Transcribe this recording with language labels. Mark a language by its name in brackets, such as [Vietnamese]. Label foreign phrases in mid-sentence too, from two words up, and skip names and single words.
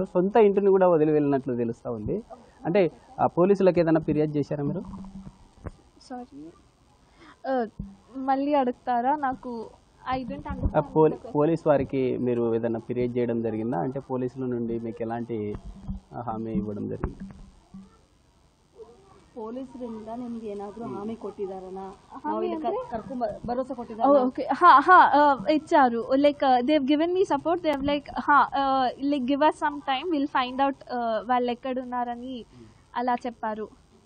[Telugu] సొంత ఇంటిని కూడా వదిలి వెళ్ళినట్లు తెలుస్తూ ఉంది. అంటే ఆ పోలీసులకు ఏదైనా ఫిర్యాదు చేశారా మీరు? సారీ, మళ్ళీ అడుగుతారా? నాకు పోలీస్ వారికి మీరు ఏదైనా ఫిర్యాదు చేయడం జరిగిందా? అంటే పోలీసుల నుండి మీకు ఎలాంటి హామీ ఇవ్వడం జరిగింది? [Kannada] ಪೊಲೀಸರಿಂದ ನಿಮ್ಗೆ ಏನಾದರೂ ಹಾಮಿ ಕೊಟ್ಟಿದಾರನಾ? ಭರೋಸೆ ಕೊಟ್ಟಿದ್ದಾರೆ? [English] ಓಕೆ, ಇಚ್ಚಾರು. like they have given me support. they h like like give us some time, will find out [Telugu] వాళ్ళు ఎక్కడ ఉన్నారని అలా చెప్పారు.